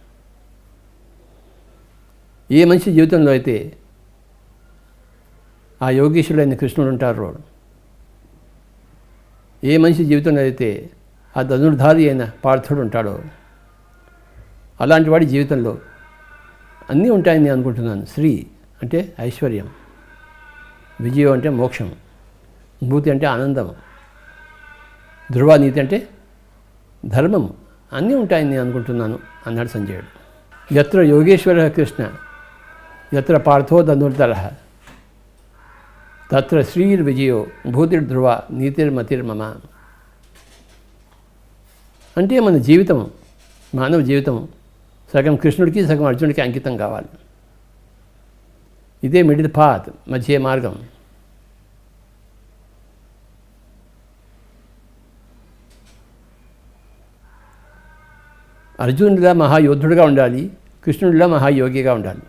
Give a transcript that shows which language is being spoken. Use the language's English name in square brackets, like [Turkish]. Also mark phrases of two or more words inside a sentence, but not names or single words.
[Telugu] ఏ మనిషి జీవితంలో అయితే ఆ యోగేశ్వరుడైన కృష్ణుడు ఉంటారు, ఏ మనిషి జీవితంలో అయితే ఆ ధనుర్ధారి అయిన పార్థుడు ఉంటాడో అలాంటి వాడి జీవితంలో అన్నీ ఉంటాయని నేను అనుకుంటున్నాను. శ్రీ అంటే ఐశ్వర్యం, విజయం అంటే మోక్షం, భూతి అంటే ఆనందం, ధ్రువానీతి అంటే ధర్మం, అన్నీ ఉంటాయని నేను అనుకుంటున్నాను అన్నాడు సంజయుడు. [Sanskrit] यत्र योगेश्वर कृष्ण यत्र पार्थो धनुर्धरः तत्र श्रीर्विजयो भूतिर्ध्रुव नीतिर्मतिर्मम. [Telugu] అంటే మన జీవితం, మానవ జీవితం సగం కృష్ణుడికి సగం అర్జునుడికి అంకితం కావాలి. ఇదే [English] middle path, [Telugu] మధ్య మార్గం. అర్జునుడిగా మహాయోధుడిగా ఉండాలి, కృష్ణుడిలా మహాయోగిగా ఉండాలి.